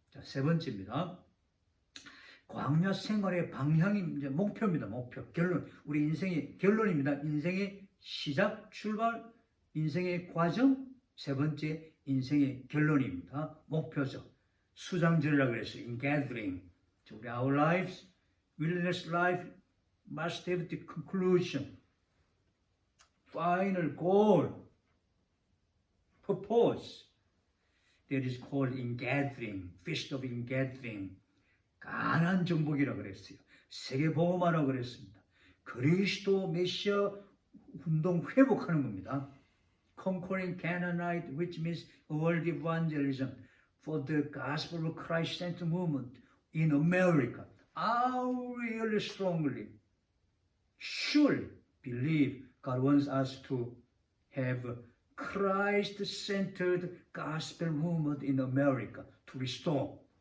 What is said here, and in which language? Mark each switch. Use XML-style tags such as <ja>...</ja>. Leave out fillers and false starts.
<ko>자, 세 번째입니다. 광야 생활의 방향이 이제 목표입니다. 목표, 결론. 우리 인생의 결론입니다. 인생의 시작, 출발, 인생의 과정. 세 번째, 인생의 결론입니다. 목표죠. 수장절이라고 그랬어요.</ko> <en>In gathering.</en> <ko>우리</ko> <en>our lives, wilderness life must have the conclusion, final goal, purpose. That is called in gathering, feast of in gathering.</en> <ko>가난 정복이라고 그랬어요. 세계복음화라고 그랬습니다. 그리스도 메시아 운동 회복하는 겁니다.</ko> <en>Conquering Canaanite, which means world evangelism for the gospel of Christ-centered movement in America. I really strongly, surely believe God wants us to have Christ-centered gospel movement in America to restore.</en>